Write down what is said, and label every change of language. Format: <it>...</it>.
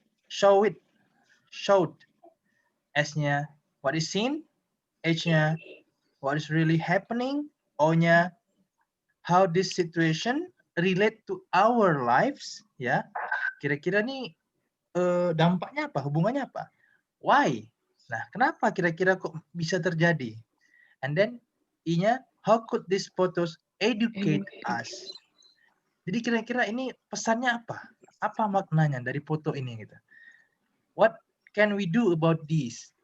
<en>Showed S-nya what is seen, H-nya what is really happening, O-nya how this situation relate to our lives ya.</en> <id>Kira-kira nih dampaknya apa, hubungannya apa?</id> <en>Why?</en> <id>Nah, kenapa kira-kira kok bisa terjadi?</id> <en>And then I-nya, how could these photos educate us?</en> <id>Jadi kira-kira ini pesannya apa? Apa maknanya dari foto ini gitu?</id> <en>What can we do about this?</en>